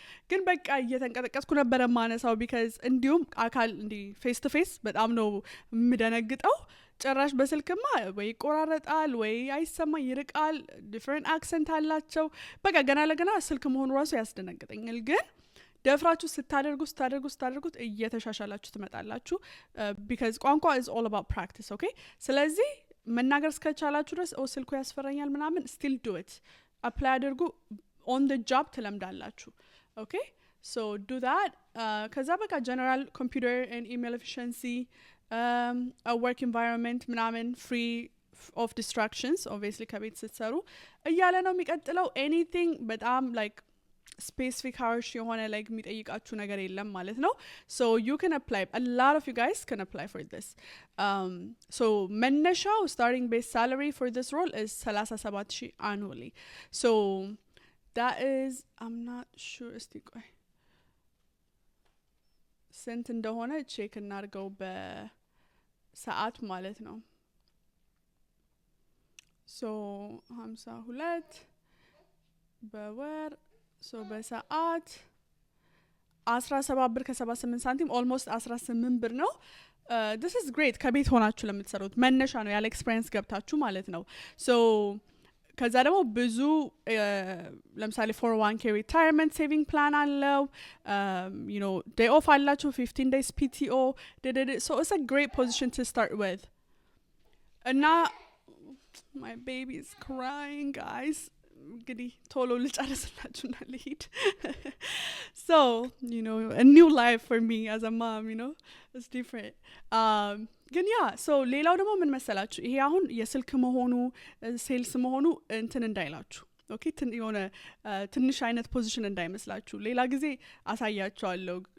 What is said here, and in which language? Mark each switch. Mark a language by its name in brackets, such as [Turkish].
[Amharic] ግን በቃ እየተንቀጠቀስኩ ነበረ ማነሳው because እንዲሁም አካል እንዲ ፌስ ቱ ፌስ በጣም ነው የምደነግጠው። ጭራሽ በስልክማ ወይ ይቆራረጣል ወይ አይሰማ ይርቃል፣ ዲፈረንት አክሰንት አላቸው። በቃ ገና ለገና ስልክ መሆኑ ራሱ ያስደነግጠኛል። ግን ደፍራችሁ ስታደርጉት እየተሻሻላችሁ ትመጣላችሁ። because ቋንቋ [English] is all about practice. [Amharic] okay ስለዚህ መናገር እስከቻላችሁ ድረስ ስልኩ ያስፈራኛል ምናምን [English] still do it, [Amharic] apply አድርጉ። [English] on the job [Amharic] ትለምዳላችሁ። [English] okay so do that. [Amharic] ከዛ በቃ [English] general computer and email efficiency, a work environment ምናምን free of distractions obviously [Amharic] ከቤት ስትሰሩ እያለ ነው የሚቀጥለው። [English] anything በጣም like specific harsh የሆነ like [Amharic] የሚጠይቃችሁ ነገር የለም ማለት ነው። [English] so you can apply, a lot of you guys can apply for this. so መነሻው starting base salary for this role is 37,000 annually. so that is I'm not sure [Amharic] እስቲ ቆይ ስንት እንደሆነ ቼክ እናድርገው በሰዓት ማለት ነው። so 52 በወር so በሰዓት 17 ብር ከ78 ሳንቲም almost 18 ብር ነው። [English] this is great [Amharic] ከቤት ሆናችሁ ለምትሰሩት መነሻ ነው ያለ ኤክስፒሪየንስ ገብታችሁ ማለት ነው። so ከዛ ደግሞ ብዙ [English] ለምሳሌ 401k retirement saving plan አለው። you know day off አላችሁ 15 days PTO so it's a great position to start with. እና my baby is crying guys, [Amharic] እንግዲህ ቶሎ ልጨርስላችሁና ልሂድ [English] so you know a new life for me as a mom you know it's different [Amharic] ግን ያ ሶ ሌላው ደግሞ ምን መሰላችሁ ይሄ አሁን የስልክ መሆኑ ሴልስ መሆኑ እንትን እንዳይላችሁ ኦኬ የሆነ ትንሽ አይነት ፖዚሽን እንዳይመስላችሁ ሌላ ጊዜ አሳያችኋለሁ